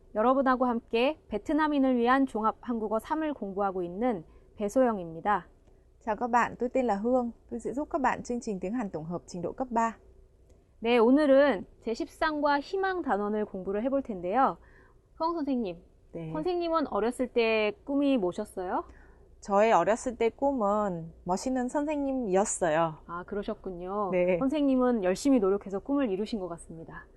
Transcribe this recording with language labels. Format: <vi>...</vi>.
<ko>여러분하고 함께 베트남인을 위한 종합 한국어 3을 공부하고 있는 배소영입니다.</ko> <vi>Chào các bạn, tôi tên là Hương. Tôi sẽ giúp các bạn chương trình tiếng Hàn tổng hợp trình độ cấp 3.</vi> <ko>네, 오늘은 제13과 희망 단원을 공부를 해볼 텐데요. 허영 선생님, 네. 선생님은 어렸을 때 꿈이 뭐셨어요? 저의 어렸을 때 꿈은 멋있는 선생님이었어요. 아, 그러셨군요. 네. 선생님은 열심히 노력해서 꿈을 이루신 것 같습니다.</ko>